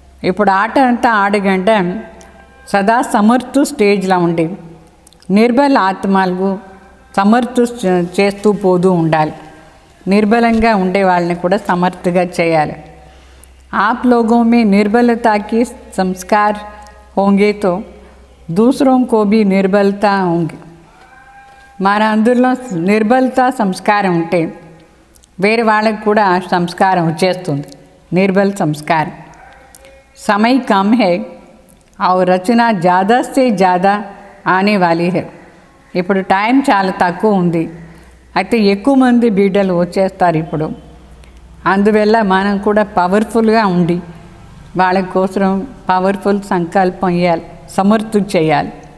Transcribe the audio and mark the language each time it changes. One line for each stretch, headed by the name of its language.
Telugu: ఇప్పుడు ఆట అంతా ఆడగంటే సదా సమర్థ స్టేజ్లో ఉండి నిర్బల ఆత్మలకు సమర్థ చేస్తూ పోతూ ఉండాలి. నిర్బలంగా ఉండే వాళ్ళని కూడా సమర్థగా చేయాలి.
Hindi: आप लोगों में निर्बलता के संस्कार होंगे तो दूसरों को भी निर्बलता होंगे.
Telugu: మన అందరిలో నిర్బలత సంస్కారం ఉంటే వేరే వాళ్ళకి కూడా ఆ సంస్కారం వచ్చేస్తుంది, నిర్బల సంస్కారం.
Hindi: समय कम है और रचना ज़्यादा से ज़्यादा आने वाली है.
Telugu: ఇప్పుడు టైం చాలా తక్కువ ఉంది, అయితే ఎక్కువ మంది బిడ్డలు వచ్చేస్తారు ఇప్పుడు. అందువల్ల మనం కూడా పవర్ఫుల్గా ఉండి వాళ్ళ కోసం పవర్ఫుల్ సంకల్పం ఇవ్వాలి, సమర్థ చేయాలి.